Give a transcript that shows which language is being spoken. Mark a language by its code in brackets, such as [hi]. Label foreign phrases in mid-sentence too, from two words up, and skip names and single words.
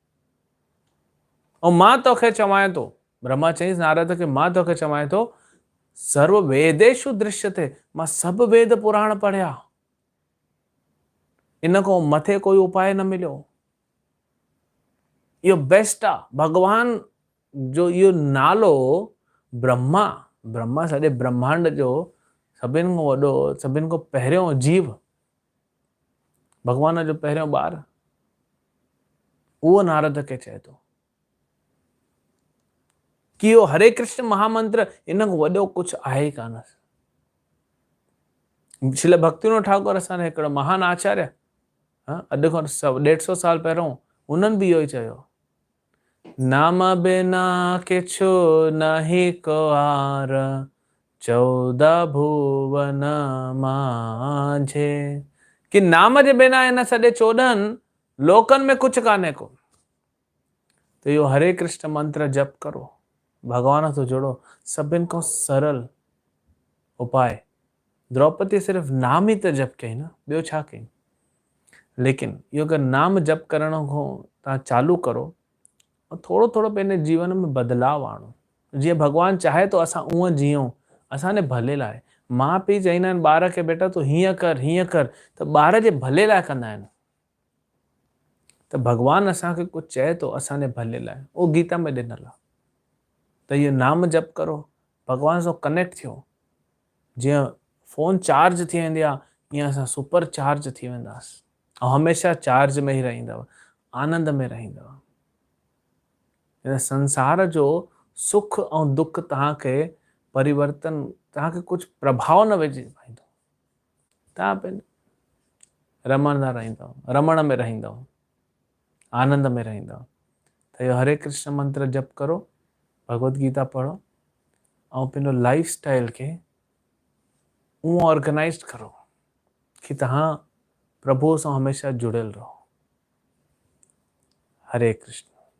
[sd] ऐं मां तोखे चवां थो, ब्रह्मा चईंसि नारद खे, मां तोखे चवां थो, [sa] सर्व वेदेषु दृश्यते, [sd] मां सभु वेद पुराण पढ़िया, इन खां मथे कोई उपाय न मिलियो। इहो बेस्ट आहे। भगवान जो इहो नालो ब्रह्मा, ब्रह्मा सॼे ब्रह्मांड जो सभिनि खां वॾो, सभिनि खां पहिरियों जीव, भगवान जो पहिरियों ॿार, उहो नारद खे चए थो कि इहो हरे कृष्ण महामंत्र इन खां वॾो कुझु आहे ई कान। श्रील भक्तिविनोद ठाकुर असांजा हिकिड़ो महान आचार्य, अॼु खां 150 साल पहिरियों, उन्हनि बि इहो ई चयो, [bn] নাম বিনা কিছু নাহি কোহার, 14 ভুবন মাঝে, [sd] कि नाम जे बिना इन सॼे 14 लोकनि में कुझु कान्हे को। तो इहो हरे कृष्ण मंत्र जप करो, भगवान सां जुड़ो, सभिनि खां सरल उपाय। द्रौपदी सिर्फ नाम ही तो जप कई न, ॿियो छा कई। लेकिन इहो अगरि नाम जप करण खां तव्हां चालू करो, थोड़ो थोड़ो पंहिंजे जीवन में बदलाव आणो, जीअं भगवान चाहे तो असां उअं जियूं, असांजे भले लाइ। माउ पीउ चईंदा आहिनि ॿार खे, बेटा तूं हीअं कर, त ॿार जे भले लाइ कंदा आहिनि। त भगवान असांखे कुझु चए तो असांजे भले लाइ, उहो गीता में ॾिनल आहे। त इहो नाम जप करो, भगवान सां कनेक्ट थियो। जीअं फोन चार्ज थी वेंदी आहे, ईअं असां [en] super charge [sd] थी वेंदासीं, ऐं हमेशह चार्ज में ई रहंदव, आनंद में रहंदव। इन संसार जो सुख ऐं दुख तव्हांखे परिवर्तन, तव्हांखे कुझु प्रभाव न विझी पाईंदो। तव्हां पंहिंजे रमण में रहंदव, आनंद में रहंदव। त इहो हरे कृष्ण मंत्र जप करो, भगवत गीता पढ़ो, ऐं पंहिंजो [en] life style [sd] खे उहो ऑर्गेनाइज करो कि तव्हां प्रभु सां हमेशह जुड़ियल रहो। हरे कृष्ण।